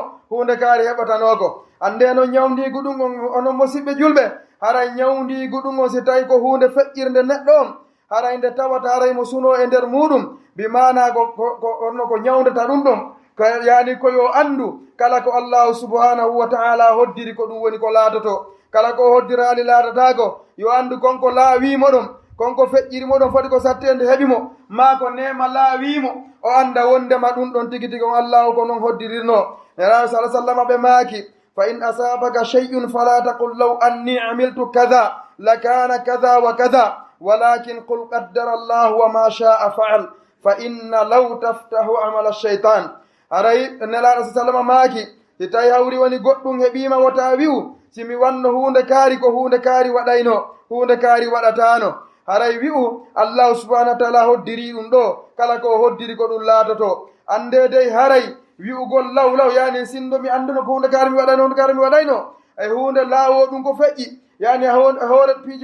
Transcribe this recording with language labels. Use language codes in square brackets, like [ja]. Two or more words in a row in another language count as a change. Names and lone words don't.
[ff] hunde kaari heɓatanoko ande no ñawdigu ɗum onon musidɓe julɓe haray ñawdigu ɗum on si tawi ko hunde feƴƴirde neɗɗo on haray nde tawata haray mo suno e nder muɗum bimana onno ko ñawdata ɗum ɗon yani ko yo andu kala ko [ar] الله سبحانه وتعالى [ff] hoddiri ko ɗum woni ko laatoto kala ko hoddirali laatatako yo andu konko laawimo ɗum konko feƴƴirimo ɗon foti ko sattende heɓimo ma ko nema laawimo o anda wondema ɗum ɗon tigi tigi on allahu ko noon hoddirirno neraɓe sa sallam ɓe maaki [ar] فإن أصابك شيء فلا تقل لو أني عملت كذا لكان كذا وكذا ولكن قل قدر الله وما شاء فعل فإن لو تفتح عمل الشيطان [ff] aray nelaɗo sa sallam maaki si tawi hawri woni goɗɗum heɓima wota wi'u simi wanno hunde kaari ko hunde kaari waɗayno hunde kaari waɗatano haray wi'u [ar] الله سبحانه وتعالى [ff] hoddiri ɗum ɗo kala ko hoddiri ko ɗum laatoto ande dey haray wi'ugol law yani sindo mi anduno ko hunde kaari mi waɗayno hunde kaari mi waɗayno e hunde laawo ɗum ko feƴƴi yani hoore piiji